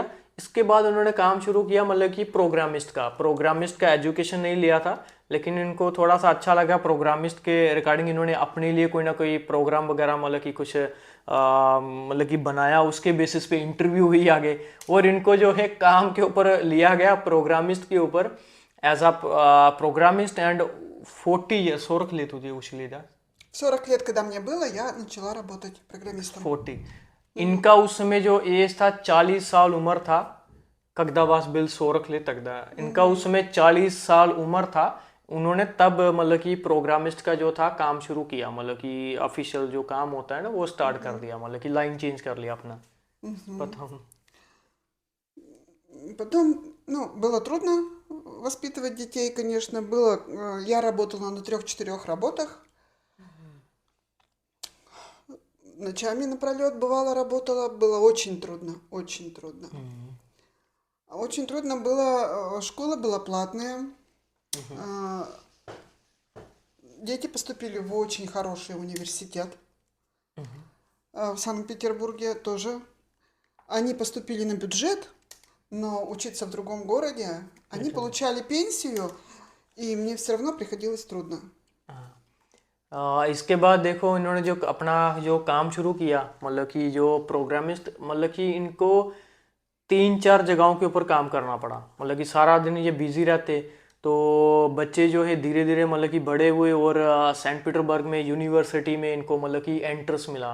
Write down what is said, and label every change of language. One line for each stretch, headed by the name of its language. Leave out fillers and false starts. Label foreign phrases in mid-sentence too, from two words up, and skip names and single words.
Hindi: इसके बाद उन्होंने काम शुरू किया मतलब कि प्रोग्रामिस्ट का एजुकेशन नहीं लिया था, लेकिन इनको थोड़ा सा अच्छा लगा प्रोग्रामिस्ट के रिगार्डिंग। इन्होंने अपने लिए कोई ना कोई प्रोग्राम वगैरह मतलब कि कुछ मतलब कि बनाया। उसके बेसिस पे इंटरव्यू हुई आगे, और इनको जो है काम के ऊपर लिया गया प्रोग्रामिस्ट के ऊपर,
English: as a programmist. and 40 years
Russian: 40 лет уже ушли, да? 40 лет, когда мне было, я начала работать программистом.
Hindi: 40। इनका उस समय जो एज था 40 साल उम्र था।
Russian: когда вас был 40 лет тогда,
Hindi: इनका उस समय 40 साल उम्र था। उन्होंने तब मतलब कि प्रोग्रामिस्ट का जो था काम शुरू किया, मतलब कि ऑफिशियल जो काम होता है ना वो स्टार्ट कर दिया, मतलब कि
English: line change
Hindi: कर लिया अपना।
Russian: потом Потом, ну, было трудно воспитывать детей, конечно, было. Я работала на 3-4 работах. Ночами напролет бывало работала, было очень трудно, очень трудно. Очень трудно было, школа была платная, э, дети поступили в очень хороший университет в Санкт-Петербурге тоже. Они поступили на бюджет, но учиться в другом городе, они получали пенсию, и мне все равно приходилось трудно.
Hindi: इसके बाद देखो इन्होंने जो अपना जो काम शुरू किया, मतलब कि जो प्रोग्रामिस्ट, मतलब कि इनको 3-4 जगहों के ऊपर काम करना पड़ा। मतलब कि सारा दिन ये बिजी रहते। तो बच्चे जो है धीरे धीरे मतलब कि बड़े हुए, और सेंट पीटर्सबर्ग में यूनिवर्सिटी में इनको मतलब कि एंट्रेंस मिला।